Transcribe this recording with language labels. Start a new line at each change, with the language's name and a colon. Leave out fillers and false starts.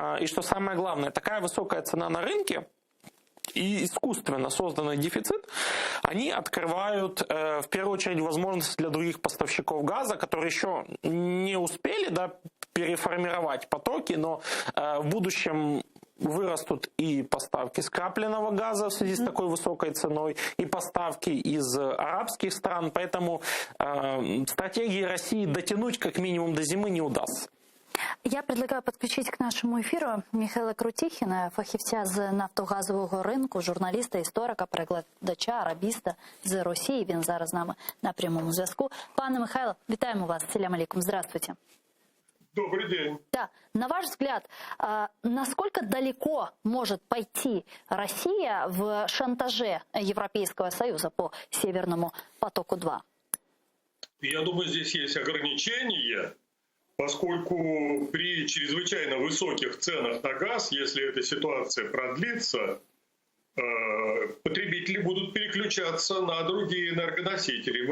Russian: И что самое главное, такая высокая цена на рынке и искусственно созданный дефицит, они открывают в первую очередь возможности для других поставщиков газа, которые еще не успели переформировать потоки, но в будущем вырастут и поставки скрапленного газа в связи с такой высокой ценой, и поставки из арабских стран. Поэтому стратегии России дотянуть как минимум до зимы не удастся. Я предлагаю
Ukrainian: підключити к нашому ефіру Михайла Крутіхіна, фахівця з нафтогазового ринку, журналіста, історика, перекладача, арабіста з Росії. Він зараз з нами на прямому зв'язку. Пане Михайло, вітаємо вас.
Arabic: Салям алейкум.
Russian: Здравствуйте. Добрый день. Да. На ваш взгляд, насколько далеко может пойти Россия в шантаже Европейского Союза по Северному потоку-2? Я думаю, здесь есть ограничения, поскольку при чрезвычайно высоких ценах на газ, если эта ситуация продлится, потребители будут переключаться на другие энергоносители.